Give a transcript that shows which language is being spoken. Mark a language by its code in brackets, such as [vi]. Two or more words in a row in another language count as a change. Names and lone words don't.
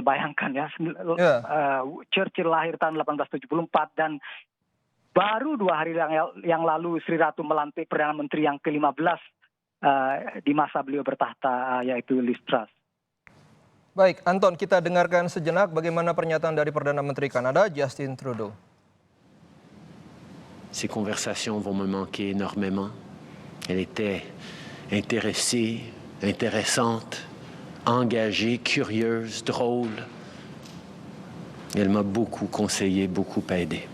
[id] Bayangkan ya, Churchill lahir tahun 1874 dan baru 2 hari yang lalu Sri Ratu melantik Perdana Menteri yang ke-15 di masa beliau bertahta, yaitu Liz Truss. Baik, Anton, kita dengarkan sejenak bagaimana pernyataan dari Perdana Menteri Kanada Justin Trudeau. [fr] Ces conversations vont me manquer énormément. Elle était intéressée, intéressante, engagée, curieuse, drôle. Elle m'a beaucoup conseillé, beaucoup aidé.